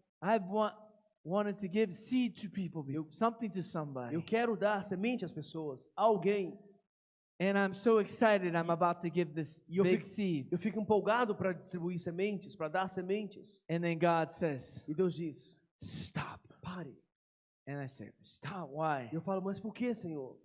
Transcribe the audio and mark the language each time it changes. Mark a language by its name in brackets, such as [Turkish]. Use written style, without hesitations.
[English] I've wanted to give seed to people, something to somebody. [Portuguese] Eu quero dar semente às pessoas, a alguém. [English] And I'm so excited I'm about to give this [Portuguese] E eu [English] big [Portuguese] fico- [English] seeds. [Portuguese] Eu fico empolgado para distribuir sementes, para dar sementes. [English] And then God says, [Portuguese] E Deus diz: [English] stop. [Portuguese] pare. [English] And I say, stop, why? [Portuguese] E eu falo: mas por que, Senhor?